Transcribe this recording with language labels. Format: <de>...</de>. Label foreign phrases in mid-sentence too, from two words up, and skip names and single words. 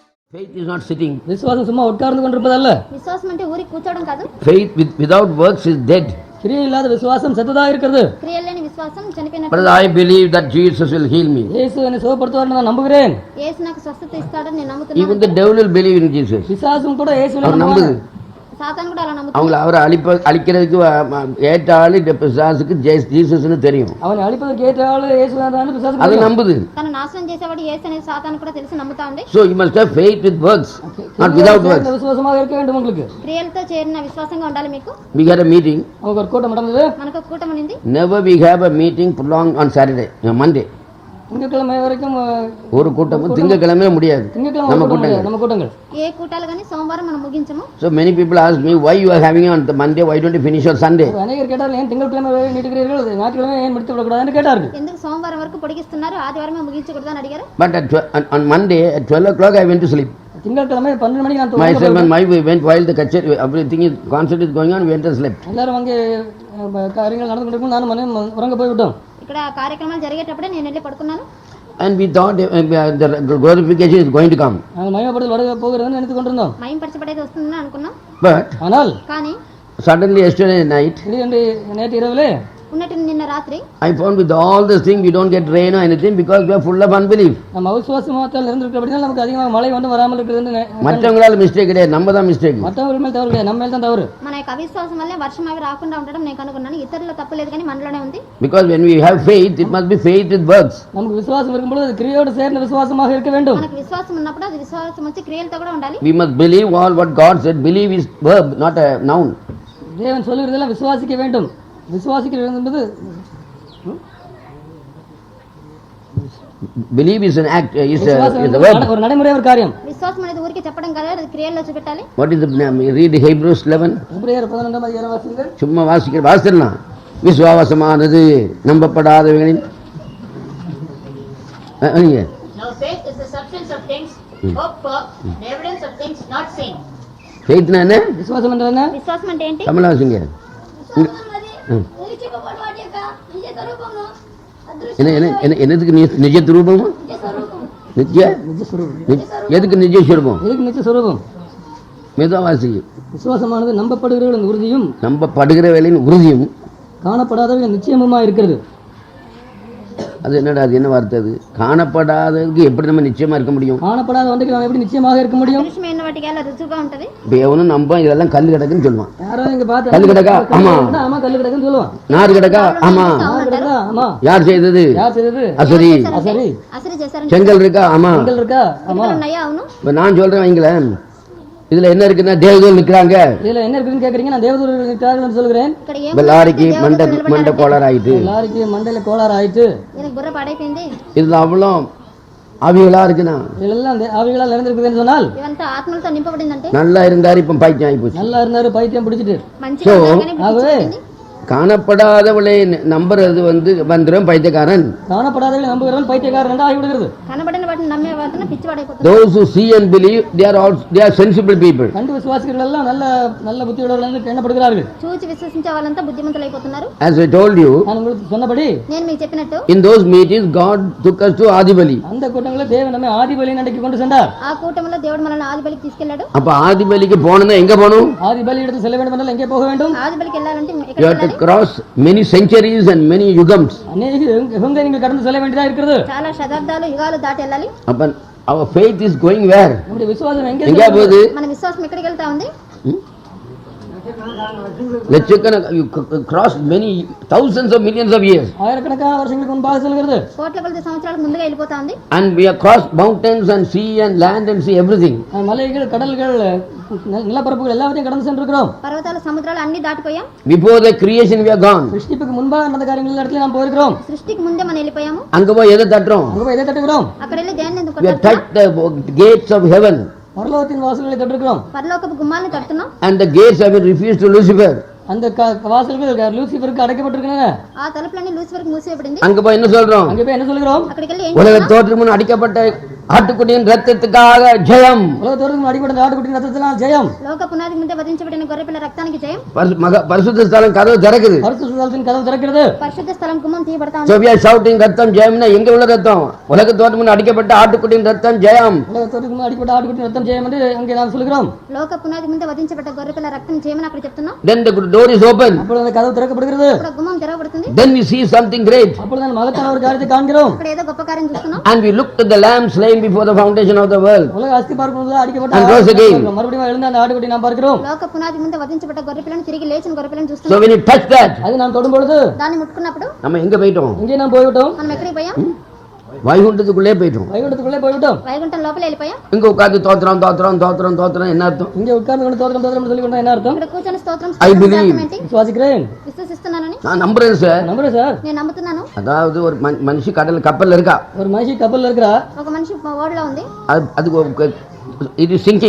<en>Faith is not sitting.</en> <ta>விசுவாசம் சும்மா உட்கார்ந்து கொண்டிருப்பதல்ல.</ta> <te>விசுவாசம் అంటే ఊరి కూర్చోవడం కాదు.</te> <en>Faith without works is dead.</en> <ta>கிரியை இல்லாத விசுவாசம் செத்ததா இருக்கிறது.</ta> <te>క్రియలు లేని విశ్వాసం చనిపోయినట్టు.</te> <en>But I believe that Jesus will heal me.</en> <ta>இயேசு என்னை சுகப்படுத்துவார்னு நான் நம்புகிறேன்.</ta> <te>యేసు నాకు స్వస్థత ఇస్తాడని నేను నమ్ముతున్నాను.</te> <en>Even the devil will believe in Jesus.</en> <ta>பிசாசும் கூட இயேசுவை அவர் நம்புது. சாத்தான் கூட</ta> <te>అలా నమ్ముతాడు.</te> <ta>அவங்கள அவரை அழிக்கிறதுக்கு ஏற்ற ஆளு பிசாசுக்கு ஜீசஸ்னு தெரியும். அவனை அழிப்பதற்கு ஏற்ற ஆளு இயேசுதான் பிசாசுக்கு அது நம்புது.</ta> <te>తన నాశనం చేసేవాడు యేసు అనేది సాతాను కూడా తెలిసి నమ్ముతా ఉంది.</te> <en>So you must have faith with works, not without works.</en> <ta>விசுவாசமாக இருக்க வேண்டும் உங்களுக்கு.</ta> <te>క్రియలతో చేరిన విశ్వాసంగా ఉండాలి మీకు.</te> <en>We had a meeting.</en> <ta>நமக்கு ஒரு கூட்டம் நடந்தது.</ta> <te>మనకు ఒక కూటమి ఉంది.</te> <en>Never we have a meeting prolonged on Saturday, Monday.</en> <ta>திங்கட்கிழமை வரைக்கும் ஒரு கூட்டமும் திங்கட்கிழமை முடியாது. நம்ம கூட்டங்கள்</ta> <te>ఏ కూటాలు గాని సోమవారం మనం ముగించము.</te> <en>So many people ask me, why you are having on the Monday, why don't you finish on Sunday?</en> <ta>அநேகர் கேட்டார்கள் ஏன் திங்கட்கிழமை நீட்டுகிறீர்கள், ஞாயிற்றுக்கிழமை ஏன் முடித்து விடக்கூடாதுன்னு கேட்டார்கள்.</ta> <te>ఎందుకు సోమవారం వరకు పొడిగిస్తున్నారు, ఆదివారమే ముగించకూడదని అడిగారు.</te> <en>But on Monday at 12 o'clock I went to sleep.</en> <ta>திங்கட்கிழமை 12 மணிக்கு நான்</ta> <en>myself and my wife went while the kachari, everything is concert is going on, we went and slept.</en> <ta>எல்லாரும் அங்கே காரியங்கள் நடந்து கொண்டிருக்கும், நானும் மனைவி உறங்க போய்விட்டோம்.</ta> <te>ఇక్కడ కార్యక్రమాలు జరిగేటప్పుడే నేను వెళ్ళి పడుకున్నాను.</te> <en>And we thought the glorification is going to come.</en> <ta>நாங்கள் மகிமைப்படுதல் வர போகிறதுன்னு நினைத்து கொண்டிருந்தோம்.</ta> <te>మహింపరచబడేది వస్తుందని అనుకున్నాం.</te> <en>But</en> <ta>ஆனால்</ta> <te>కానీ</te> <en>suddenly yesterday night</en> <ta>நேற்று இரவிலே</ta> <te>ఉన్నట్టు నిన్న రాత్రి</te> <en>I found with all this thing we don't get rain or anything because we are full of unbelief.</en> <ta>நம்ம அவிசுவாசமாத்தால் இருந்திருக்கிறபடியால் நமக்கு அதிகமாக மழை வந்து வராமல் இருக்கிறது. மற்றவங்களால மிஸ்டேக் கிடையாது, நம்ம தான் மிஸ்டேக். மற்றவர்கள் மேல் தவறு கிடையாது, நம்ம மேல் தான் தவறு.</ta> <te>మన యొక్క అవిశ్వాసం వల్లే వర్షం అవి రాకుండా ఉండడం నేను కనుగొన్నాను. ఇతరుల తప్పు లేదు కానీ మనలోనే ఉంది.</te> <en>Because when we have faith, it must be faith with works.</en> <ta>நமக்கு விசுவாசம் இருக்கும்போது அது கிரியையோடு சேர்ந்த விசுவாசமாக இருக்க வேண்டும்.</ta> <te>మనకు విశ్వాసం ఉన్నప్పుడు అది విశ్వాసం వచ్చి క్రియలతో కూడా ఉండాలి.</te> <en>We must believe all what God said. Believe is verb, not a noun.</en> <ta>தேவன் சொல்லுகிறதெல்லாம் விசுவாசிக்க வேண்டும். விசுவாசிக்கிறது என்பது</ta> <en>believe is an act, is a verb.</en> <ta>ஒரு நடைமுறை ஒரு காரியம்.</ta> <te>విశ్వాసం అనేది ఊరికే చెప్పడం కాదు, అది క్రియల్లో చూపెట్టాలి.</te> <en>What is the name? Read Hebrews 11.</en> <ta>எபிரேயர் 11 அதிகாரம் வாசிங்கள். சும்மா வாசிக்கலாம். விசுவாசமானது நம்பப்படாதவைகளின்</ta> <en>Now faith is the substance of things hoped for, the evidence of things not seen.</en> <ta>faith என்ன? விசுவாசம் என்றால் என்ன?</ta> <te>విశ్వాసం అంటే ఏంటి?</te> <ta>தமிழ் வாசிங்க. என்னதுக்கு நிஜ துரூபமா? எதுக்கு நிஜ சுரூபம்? எதுக்கு நிஜ சுரூபம்? மெதுவாசி. விசுவாசமானது நம்பப்படுகிறவர்களின் உறுதியும் நம்பப்படுகிறவர்களின் உறுதியும் காணப்படாதவர்களின் நிச்சயமுமா இருக்கிறது. அது என்னடா, அது என்ன வார்த்தை? அது காணப்படாததுக்கு எப்படி நம்ம நிச்சயமா இருக்க முடியும்? காணப்படாத ஒன்றுக்கு நம்ம எப்படி நிச்சயமாக இருக்க முடியும்?</ta> <te>దృశ్యమైన వాటికి ఎలా రుజువుగా ఉంటది?</te> <ta>இப்போ எவனும் நம்ப இதெல்லாம் கல் கிடக்குன்னு சொல்லுவான். யாரோ இங்க பார்த்து கல் கிடக்கா? ஆமா. ஆமா கல் கிடக்குன்னு சொல்லுவான். நார் கிடக்கா? ஆமா. நார் கிடக்கா? ஆமா. யார் செய்தது? அசரி.</ta> <te>అసలు చేశారని.</te> <ta>செங்கல் இருக்கா? ஆமா. செங்கல் இருக்கா? ஆமா.</ta> <te>ఉన్నాయా? అవును.</te> <ta>இப்போ நான் சொல்றேன் வைங்களேன், இதுல என்ன இருக்குன்னா தேவதூர் நிக்கிறாங்க. இதுல என்ன இருக்குன்னு கேக்குறீங்க, நான் தேவதூதர்கள் நிக்கிறாங்கன்னு சொல்றேன்.</ta> <te>ఇక్కడ ఏం?</te> <ta>இப்போ லாரிக்கு மண்டை கோளாறு ஆயிட்டு. லாரிக்கு மண்டையில கோளாறு ஆயிட்டு.</ta> <te>எனக்கு బుర్ర పాడైపోయింది.</te> <ta>இதுல அவ்வளோ ஆவிகளா இருக்குன்னா, இதெல்லாம் ஆவிகளால் நிறைந்திருக்குதுன்னு சொன்னால்</ta> <te>ఇవంతా ఆత్మలతో నింపబడిందంటే</te> <ta>நல்லா இருந்தாரு, இப்ப பைத்தியம் ஆகி போச்சு. நல்லா இருந்தாரு, பைத்தியம் பிடிச்சிட்டு.</ta> <te>మంచిగా ఉన్నారు కానీ</te> <ta>ஆகவே காணப்படாதவளை நம்புறது வந்துடும் பைத்தியக்காரன். காணப்படாதவளை நம்புகிறவன் பைத்தியக்காரன் ஆகிவிடுகிறது.</ta> <te>కనబడిన వాటిని నమ్మే వాటిని పిచ్చివాడైపోతారు.</te> <en>Those who see and believe, they are sensible people.</en> <ta>கண்டு விசுவாசிகள் எல்லாம் நல்ல நல்ல புத்தியுள்ளவர்கள் என்று எண்ணப்படுகிறார்கள்.</ta> <te>చూచి విశ్వసించే వాళ్ళంతా బుద్ధిమంతులు అయిపోతున్నారు.</te> <en>As I told you,</en> <ta>நான் உங்களுக்கு சொன்னபடி</ta> <te>నేను మీకు చెప్పినట్టు</te> <en>in those meetings God took us to ஆதிபலி.</en> <ta>அந்த கூட்டங்களில் தேவன் நம்மை ஆதிபலி அண்டைக்கு கொண்டு சென்றார்.</ta> <te>ఆ కూటమిలో దేవుడు మనల్ని ఆదిబలికి తీసుకెళ్లాడు.</te> <ta>அப்ப ஆதிபலிக்கு போனோம்னா எங்க போகணும்? ஆதிபலி இடத்தில் செல்ல வேண்டும் என்றால் எங்கே போக வேண்டும்?</ta> <te>ఆదిబలికి వెళ్ళాలంటే</te> <en>You</en> <te>ఎక్కడికి</te> <en>have to</en> <te>వెళ్ళాలి?</te> <en>cross many centuries and many yugams.</en> <ta>அநேக யுகங்களை நீங்கள் கடந்து செல்ல வேண்டியதா இருக்கிறது.</ta> <te>చాలా శతాబ్దాలు యుగాలు దాటి వెళ్ళాలి.</te> <en>அப்ப our faith is going where?</en> <ta>நம்முடைய விசுவாசம் எங்க போகுது?</ta> <te>మన విశ్వాసం ఎక్కడికి వెళ్తా ఉంది?</te> <en>லட்சக்கணக்கான cross many thousands of millions of years.</en> <ta>ஆயிரக்கணக்கான வருஷங்களுக்கு முன்பாக செல்கிறது.</ta> <te>కోట్ల కొద్ది సంవత్సరాలకు ముందుగా వెళ్ళిపోతా ఉంది.</te> <en>And we have crossed mountains and sea and land and sea everything.</en> <ta>மலைகள், கடல்கள், நிலப்பரப்புகள் எல்லாத்தையும் கடந்து சென்றிருக்கிறோம்.</ta> <te>పర్వతాలు, సముద్రాలు అన్ని దాటిపోయాం.</te> <en>Before the creation we are gone.</en> <ta>சிருஷ்டிப்புக்கு முன்பாக நடந்த காரியங்கள் இடத்துல நாம் போயிருக்கிறோம்.</ta> <te>సృష్టికి ముందే మనం వెళ్ళిపోయాము.</te> <ta>அங்க போய் எதை தட்டுறோம்? அங்க போய் எதை தட்டுகிறோம்?</ta> <te>అక్కడ వెళ్ళి దేన్ని ఎందుకు</te> <en>We have</en> <te>కొట్టాలి?</te> <en>touched the gates of heaven.</en> <ta>பரலோகத்தின் வாசல்களை தட்டிருக்கிறோம்.</ta> <te>పరలోకపు గుమ్మాలను తడుతున్నాం.</te> <en>And the gates have been refused to Lucifer.</en> <ta>அந்த வாசல்கள் லூசிபருக்கு அடைக்கப்பட்டிருக்கின்றன.</ta> <te>ఆ తలుపులన్నీ లూసిఫర్కి మూసివేయబడింది.</te> <ta>அங்க போய் என்ன சொல்றோம்? அங்க போய் என்ன சொல்கிறோம்?</ta> <te>అక్కడికి వెళ్ళి ఏం</te> <ta>உலக</ta> <te>చేస్తున్నాం?</te> <ta>தோற்றத்துக்கு முன் அடிக்கப்பட்ட ஆட்டுக்குட்டியின் ரத்தத்துக்காக ஜெயம். உலகத்தோறும் அடிப்பட்ட ஆட்டுக்குட்டி ரத்தத்தினால் ஜெயம்.</ta> <te>లోక పునాది ముందే వధించబడిన గొర్రెపిల్ల రక్తానికి జయం.</te> <ta>பரிசுத்த ஸ்தலம் கதவு திறக்குது. பரிசுத்த ஸ்தலத்தின் கதவு திறக்கிறது.</ta> <te>పరిశుద్ధ స్థలం గుమ్మం తీయబడతా</te> <en>So</en> <te>ఉంది.</te> <en>we are shouting</en> <ta>ரத்தம் ஜெயம்னா எங்க உள்ள ரத்தம்? உலகத்தோடு முன் அடிக்கப்பட்ட ஆட்டுக்குட்டியின் ரத்தம் ஜெயம். உலகத்தோறும் அடிப்பட்ட ஆட்டுக்குட்டி ரத்தம் ஜெயம் என்று அங்கே நாம் சொல்கிறோம்.</ta> <te>లోక పునాది ముందే వధించబడ్డ గొర్రెపిల్ల రక్తం జయమని అక్కడ చెప్తున్నాం.</te> <en>Then the door is open.</en> <ta>அப்பொழுது அந்த கதவு திறக்கப்படுகிறது.</ta> <te>అక్కడ గుమ్మం తెరవబడుతుంది.</te> <en>Then we see something great.</en> <ta>அப்பொழுது அந்த மகத்தான ஒரு காரியத்தை காண்கிறோம்.</ta> <te>అక్కడ ఏదో గొప్ప కార్యం చూస్తున్నాం.</te> <en>And we looked at the lamb slain before the foundation of the world.</en> <ta>உலக அஸ்தி பார்க்கும்போது அடிக்கப்பட்ட</ta> <en>And rose again.</en> <ta>மறுபடியும் எழுந்த அந்த ஆட்டுக்குட்டி நாம் பார்க்கிறோம்.</ta> <te>లోక పునాది ముందే వధించబడ్డ గొర్రెపిల్లను తిరిగి లేచిన గొర్రెపిల్లను</te> <en>So</en> <te>చూస్తున్నాం.</te> <en>when you touch that,</en> <ta>அது நாம் தொடும் பொழுது</ta> <te>దాన్ని ముట్టుకున్నప్పుడు</te> <ta>நம்ம எங்க போயிட்டோம்? இங்கே நாம் போய்விட்டோம்.</ta> <te>మనం ఎక్కడికి పోయాం?</te> <ta>வைகுண்டத்துக்குள்ளே போயிட்டோம். வைகுண்டத்துக்குள்ளே போய்விட்டோம்.</ta> <te>వైకుంఠం లోపల వెళ్ళిపోయాం.</te> <ta>இங்க உட்கார்ந்து தோத்திரம் தோத்திரம் தோத்திரம் தோத்திரம் என்ன அர்த்தம்? இங்கே உட்கார்ந்து கொண்டு தோத்திரம் தோத்திரம் சொல்லி கொண்டா என்ன அர்த்தம்?</ta> <te>ఇక్కడ కూర్చొని స్తోత్రం</te> <en>I</en> <te>స్తోత్రం</te> <en>believe.</en> <te>అర్థం ఏంటి?</te> <ta>விசுவாசிக்கிறேன்.</ta> <te>విశ్వసిస్తున్నానని</te> <ta>நான் நம்புறேன் சார். நம்புறேன் சார்.</ta> <te>నేను నమ్ముతున్నాను.</te> <ta>அதாவது ஒரு மனுஷி கடல் கப்பல்ல இருக்கா, ஒரு மனுஷி கப்பல்ல இருக்கிறா.</ta> <te>ఒక మనిషి ఓడలో ఉంది.</te> <en>அது it is sinking</en>